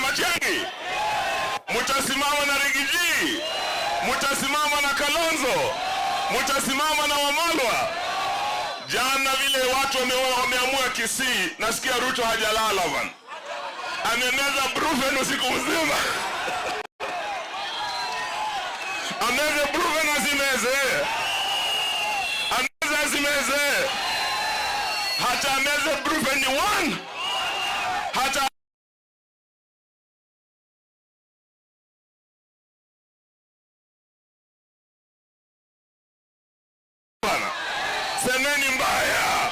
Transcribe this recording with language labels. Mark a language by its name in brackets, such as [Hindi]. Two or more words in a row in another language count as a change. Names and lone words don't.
[Swahili] Matiang'i, mutasimama na Rigiji, mutasimama na Kalonzo, mutasimama na Wamalwa. Jana vile watu wameamua Kisii, nasikia Ruto hajalala bana. Amemeza brufen usiku mzima. Ameze brufen asimeze. Ameze asimeze. Hata ameze brufen ni 1. Hata semeni mbaya.